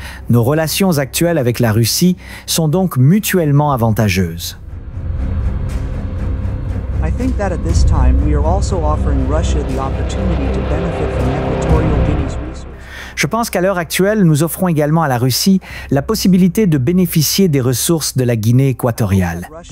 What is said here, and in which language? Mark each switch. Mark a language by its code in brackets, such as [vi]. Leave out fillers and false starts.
[fr] Nos relations actuelles avec la Russie sont donc mutuellement avantageuses. [en] I think that at this time we are also offering Russia the opportunity to benefit from Equatorial Guinea's resources. [fr] Je pense qu'à l'heure actuelle, nous offrons également à la Russie la possibilité de bénéficier des ressources de la Guinée équatoriale.